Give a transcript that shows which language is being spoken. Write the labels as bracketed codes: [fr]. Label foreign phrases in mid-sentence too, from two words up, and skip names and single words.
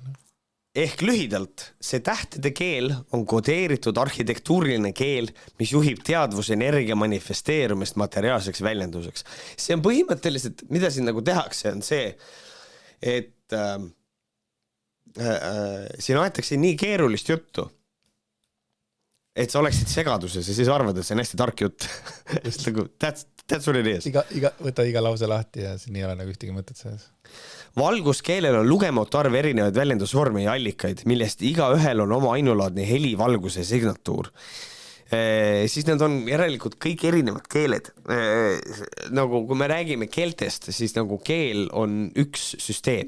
[et] Ehk lühidalt, see tähtede keel on kodeeritud arhitektuuriline keel, mis juhib teadvuse energia manifesteerumist materiaalseks väljenduseks. See on põhimõtteliselt, mida siin nagu tehakse, on see, et siin aetakse nii keerulist juttu, et sa oleksid segaduses ja siis arvad, et see on hästi tark jutt. [en] That's what it is. [et] Võta iga lause lahti ja siin ei ole nagu ühtegi mõtet selles. Valguskeelel on lugematu arv erinevaid väljendusvorme ja allikaid, millest iga ühel on oma ainulaadne heli, valguse signatuur. Siis need on järelikult kõik erinevad keeled. Nagu kui me räägime keeltest, siis nagu keel on üks süsteem.